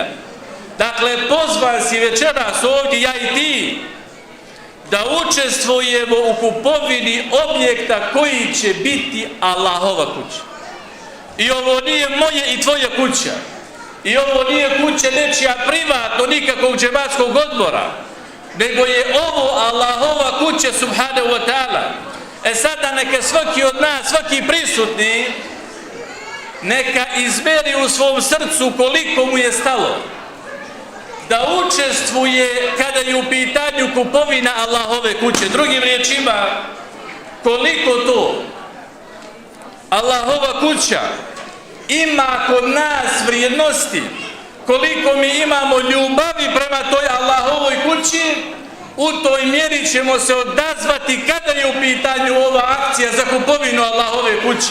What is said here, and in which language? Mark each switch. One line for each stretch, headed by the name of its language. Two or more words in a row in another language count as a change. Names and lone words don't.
Bosnian: Dakle, pozvan si večeras ovdje, ja i ti, da učestvujemo u kupovini objekta koji će biti Allahova kuća. I ovo nije moje i tvoja kuća. I ovo nije kuća nečija privatno, nikakvog džematskog odbora, nego je ovo Allahova kuća
Arabic: سبحانه وتعالى.
Bosnian: E sada neka svaki od nas, svaki prisutni, neka izmeri u svom srcu koliko mu je stalo da učestvuje kada je u pitanju kupovina Allahove kuće. Drugim riječima, koliko to Allahova kuća ima kod nas vrijednosti, koliko mi imamo ljubavi prema toj Allahovoj kući, u toj mjeri ćemo se odazvati kada je u pitanju ova akcija za kupovinu Allahove kuće.